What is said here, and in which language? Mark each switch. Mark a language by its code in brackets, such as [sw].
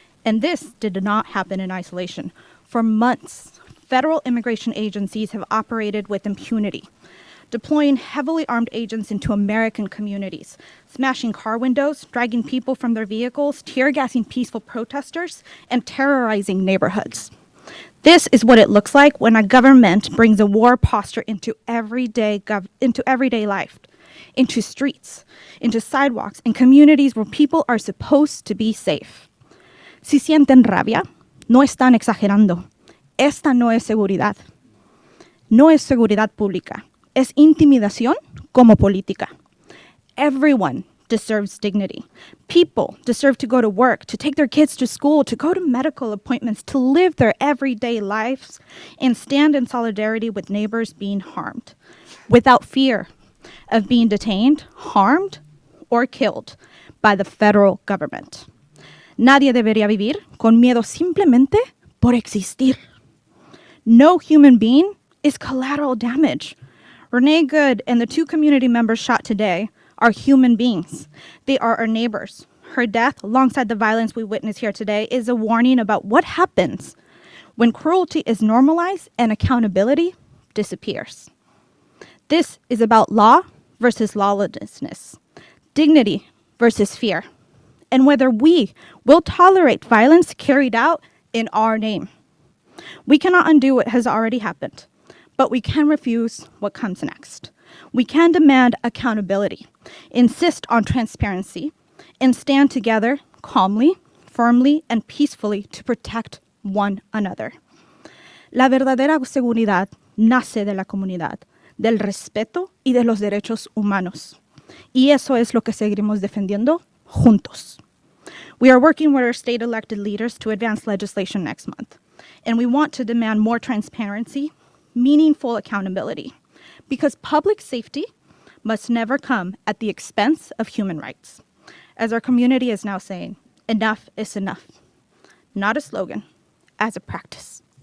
[en] And this did not happen in isolation. For months, federal immigration agencies have operated with impunity, deploying heavily armed agents into American communities, smashing car windows, dragging people from their vehicles, tear gassing peaceful protesters, and terrorizing neighborhoods. This is what it looks like when a government brings a war posture into everyday life, into streets, into sidewalks, and communities where people are supposed to be safe. [es] Si sienten rabia, no están exagerando. Esta no es seguridad. No es seguridad pública. Es intimidación como política. [en] Everyone deserves dignity. People deserve to go to work, to take their kids to school, to go to medical appointments, to live their everyday lives and stand in solidarity with neighbors being harmed, without fear of being detained, harmed, or killed by the federal government. [es] Nadie debería vivir con miedo simplemente por existir. [en] No human being is collateral damage. Renee Good and the 2 community members shot today are human beings. They are our neighbors. Her death, alongside the violence we witness here today, is a warning about what happens when cruelty is normalized and accountability disappears. This is about law versus lawlessness, dignity versus fear, and whether we will tolerate violence carried out in our name. We cannot undo what has already happened, but we can refuse what comes next. We can demand accountability, insist on transparency, and stand together calmly, firmly, and peacefully to protect one another. [es] La verdadera seguridad nace de la comunidad, del respeto y de los derechos humanos. Y eso es lo que seguiremos defendiendo juntos. [en] We are working with our state elected leaders to advance legislation next month, and we want to demand more transparency, meaningful accountability, because public safety must never come at the expense of human rights. As our community is now saying, enough is enough. Not a slogan, as a practice.